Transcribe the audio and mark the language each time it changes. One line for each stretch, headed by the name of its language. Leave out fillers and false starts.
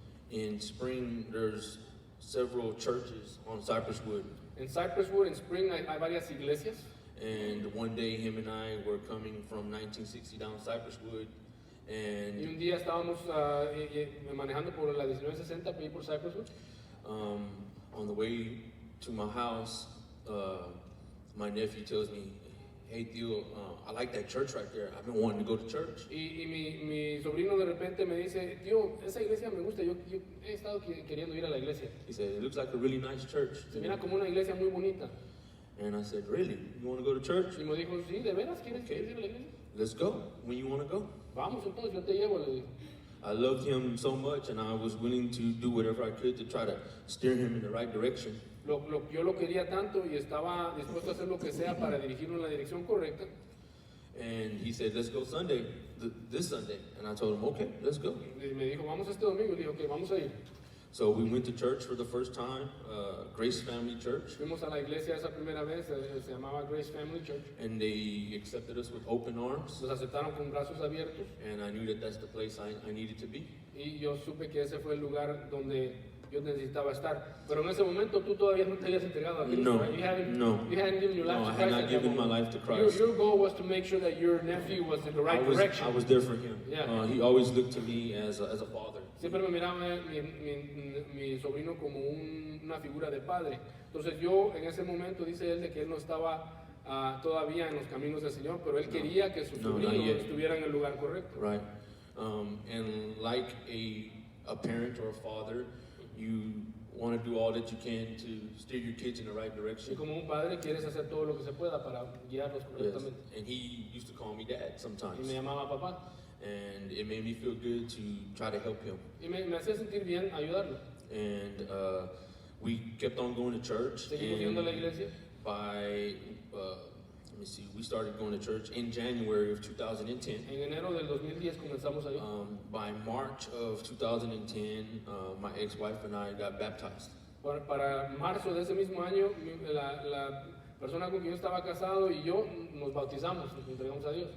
English: In Spring, there's several churches on Cypress Wood.
Spanish: En Cypress Wood, en Spring, hay varias iglesias.
English: And one day, him and I were coming from 1960 down Cypress Wood.
Spanish: Y un día estábamos manejando por la 1960 por Cypress Wood.
English: On the way to my house, my nephew tells me, "Hey, Theo, I like that church right there. I've been wanting to go to church."
Spanish: Y mi sobrino de repente me dice, tío, esa iglesia me gusta, yo he estado queriendo ir a la iglesia.
English: He said, "It looks like a really nice church."
Spanish: Se mira como una iglesia muy bonita.
English: And I said, "Really? You want to go to church?"
Spanish: Y me dijo, sí, ¿de veras quieres ir a la iglesia?
English: Let's go. When you want to go?
Spanish: Vamos entonces, yo te llevo, le dije.
English: I loved him so much, and I was willing to do whatever I could to try to steer him in the right direction.
Spanish: Yo lo quería tanto y estaba dispuesto a hacer lo que sea para dirigirlo en la dirección correcta.
English: And he said, "Let's go Sunday, this Sunday." And I told him, "Okay, let's go."
Spanish: Y me dijo, vamos este domingo. Y dije, ok, vamos a ir.
English: So we went to church for the first time, Grace Family Church.
Spanish: Fuimos a la iglesia esa primera vez, se llamaba Grace Family Church.
English: And they accepted us with open arms.
Spanish: Nos aceptaron con brazos abiertos.
English: And I knew that that's the place I needed to be.
Spanish: Y yo supe que ese fue el lugar donde yo necesitaba estar. Pero en ese momento tú todavía no te habías entregado a Cristo. No,
English: right? You
Spanish: no.
English: hadn't given your life to I Christ. had not given my life to Christ. Your goal was to make sure that your nephew was in the right direction. I was there for him. Yeah. He always looked to me as a father.
Spanish: Siempre me miraba mi sobrino como una figura de padre. Entonces yo en ese momento dice él de que él no estaba todavía en los caminos del Señor, pero él quería que su sobrino estuviera en el lugar correcto.
English: Right. And like a parent or a father, you want to do all that you can to steer your kids in the right direction.
Spanish: Y como un padre quieres hacer todo lo que se pueda para guiarlos correctamente.
English: Yes. And he used to call me dad sometimes.
Spanish: Y me llamaba papá.
English: And it made me feel good to try to help him.
Spanish: Y me hacía sentir bien ayudarlo.
English: And we kept on going to church.
Spanish: Seguimos yendo a la iglesia.
English: By let me see, we started going to church in January of 2010.
Spanish: En enero del 2010 comenzamos ahí.
English: By March of 2010, my ex-wife and I got baptized.
Spanish: Para marzo de ese mismo año, la persona con quien yo estaba casado y yo nos bautizamos, nos entregamos a Dios.